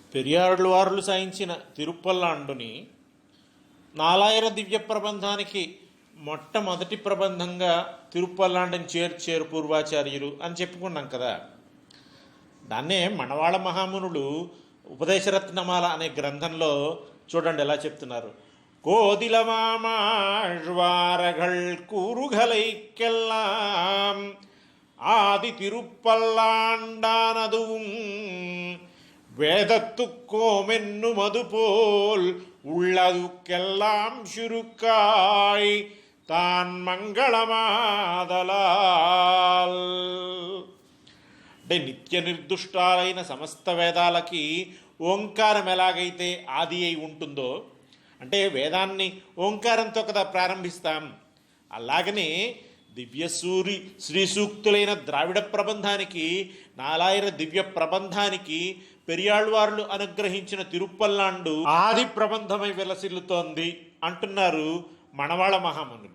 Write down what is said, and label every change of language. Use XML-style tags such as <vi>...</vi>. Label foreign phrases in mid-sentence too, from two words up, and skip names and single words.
<te>పెరియాళ్ళు వారులు సాయించిన తిరుప్పల్లాండుని నాలాయిర దివ్య ప్రబంధానికి మొట్టమొదటి ప్రబంధంగా తిరుప్పల్లాండుని చేర్చారు పూర్వాచార్యులు అని చెప్పుకున్నాం కదా. దాన్నే మణవాళ మహామునులు ఉపదేశరత్నమాల అనే గ్రంథంలో చూడండి ఎలా చెప్తున్నారు.</te> <ta>கோதிலமாமாழ்வார்கள் கூறுகளைக்கெல்லாம் ஆதி திருப்பல்லாண்டானதுவும் வேதத்துக்கோமென்னுமது போல் உள்ளதுக்கெல்லாம் சுருக்காய் தான் மங்களமாதலால்.</ta> <te>అంటే నిత్య నిర్దుష్టాలైన సమస్త వేదాలకి ఓంకారం ఎలాగైతే ఆది అయి ఉంటుందో, అంటే వేదాన్ని ఓంకారంతో కదా ప్రారంభిస్తాం, అలాగనే దివ్యసూరి శ్రీ సూక్తులైన ద్రావిడ ప్రబంధానికి నాలాయిర దివ్య ప్రబంధానికి పెరియాళ్వార్లు అనుగ్రహించిన తిరుప్పల్లాండు ఆది ప్రబంధమై విలసిల్లుతోంది అంటున్నారు మణవాళ మహామునులు.</te>